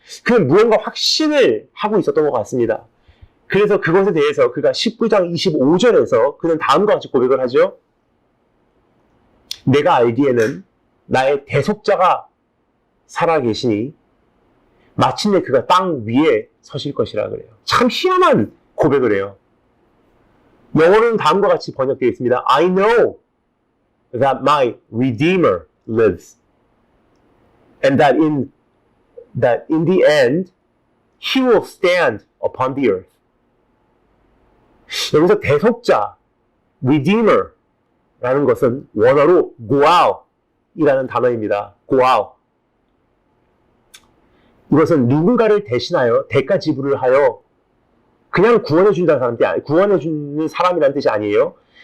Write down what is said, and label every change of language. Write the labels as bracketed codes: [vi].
[ko] 그는 무언가 확신을 하고 있었던 것 같습니다. 그래서 그것에 대해서 그가 19장 25절에서 그는 다음과 같이 고백을 하죠. 내가 알기에는 나의 대속자가 살아계시니 마침내 그가 땅 위에 서실 것이라 그래요. 참 희한한 고백을 해요. 영어로는 다음과 같이 번역되어 있습니다. [en] I know that my Redeemer lives and that in the end he will stand upon the earth. [ko] 여기서 대속자, Redeemer라는 것은 원어로 고아이라는 단어입니다. 고아. 이것은 누군가를 대신하여 대가 지불을 하여 그냥 구원해주는 사람이라는 뜻이 아니에요.